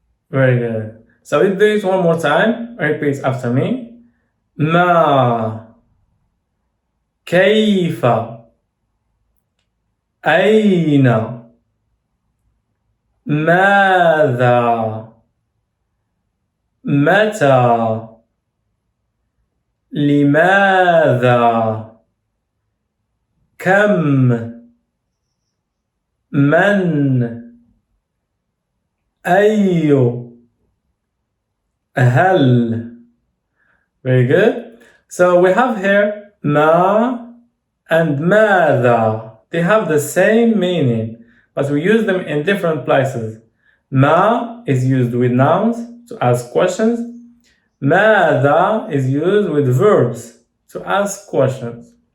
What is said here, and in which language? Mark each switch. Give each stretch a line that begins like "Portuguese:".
English: Very good. So let's do it one more time. Repeat after me.
Arabic: ما كيف أين ماذا متى لماذا كم من أي هل.
English: Very good. So we have here ما and ماذا. They have the same meaning, but we use them in different places. ما is used with nouns to ask questions. ماذا is used with verbs to ask questions.